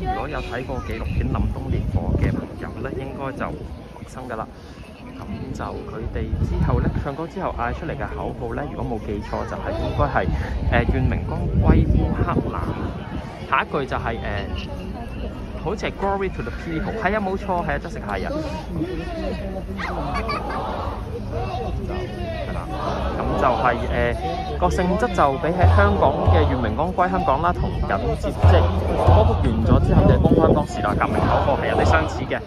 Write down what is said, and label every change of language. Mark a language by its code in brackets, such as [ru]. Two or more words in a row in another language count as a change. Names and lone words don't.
[yue] 有睇過紀錄片《凜冬烈火》嘅朋友咧，應該就陌生㗎啦。咁就佢哋之後咧唱歌之後嗌出嚟嘅口號咧，如果冇記錯就係應該係願榮光歸烏克蘭。下一句就係好似係 [en] Glory to the people， [yue] 係啊冇錯，係啊，Jessica係啊。係啦，咁就係個性質就比起香港嘅願榮光歸香港啦，同緊接即係歌曲完咗之後嘅光香港時代革命口號係有啲相似嘅。